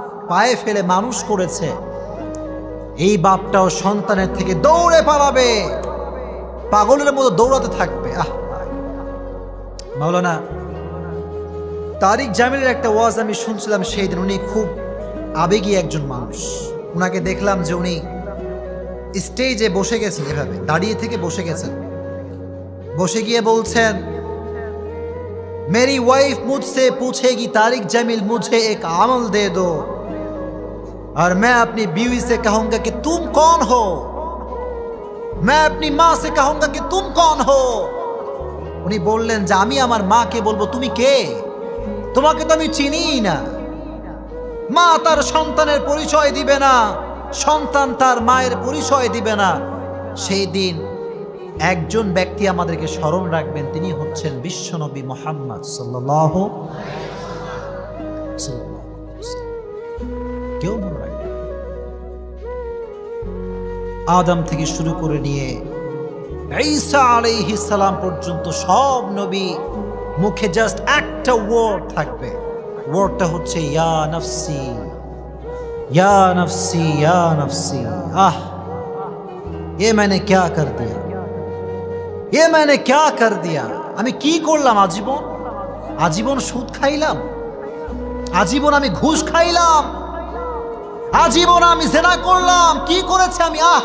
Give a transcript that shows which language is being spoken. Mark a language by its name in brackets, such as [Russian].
[Bangla] পায়ে ফেলে মানুষ করেছে, এই বাপটাও সন্তানের থেকে দৌড়ে পালাবে, পাগলের মতো দৌড়াতে থাকবে। মাওলানা তারিক জামিলের একটা ওয়াজ আমি শুনছিলাম সেই দিন। উনি খুব আবেগী একজন মানুষ। উনাকে দেখলাম যে উনি স্টেজে বসে গেছেন, এভাবে দাঁড়িয়ে থেকে বসে গেছেন। বসে গিয়ে বলছেন, [Hindi] मेरी वाइफ मुझसे पूछेगी तारिक जमील मुझे एक अमल दे दो, और मैं अपनी बीवी से कहूंगा कि तुम कौन हो, मैं अपनी माँ से कहूंगा कि तुम कौन हो। [Bangla] উনি বললেন যে আমি আমার মাকে বলবো তুমি কে, তোমাকে তো আমি চিনিই না। মা তার সন্তানের পরিচয় দিবে না, সন্তান তার মায়ের পরিচয় দিবে না। সেই দিন একজন ব্যক্তি আমাদেরকে স্মরণ রাখবেন, তিনি হচ্ছেন বিশ্বনবী মুহাম্মদ সাল্লাল্লাহু আলাইহি ওয়াসাল্লাম। কেউ মনে রাখবে, আদম থেকে শুরু করে নিয়ে ঈসা আলাইহিস সালাম পর্যন্ত সব নবী মুখে জাস্ট একটা ওয়ার্ড থাকবে, ওয়ার্ডটা হচ্ছে [Arabic] ইয়া নফসি ইয়া নফসি ইয়া নফসি। [Hindi] ये मैंने क्या कर दिया, ये मैंने क्या कर दिया। [Bangla] আমি কি করলাম? আজীবন আজীবন সুদ খাইলাম, আজীবন আমি ঘুষ খাইলাম, আজীবন আমি জিনা করলাম। কি করেছে আমি?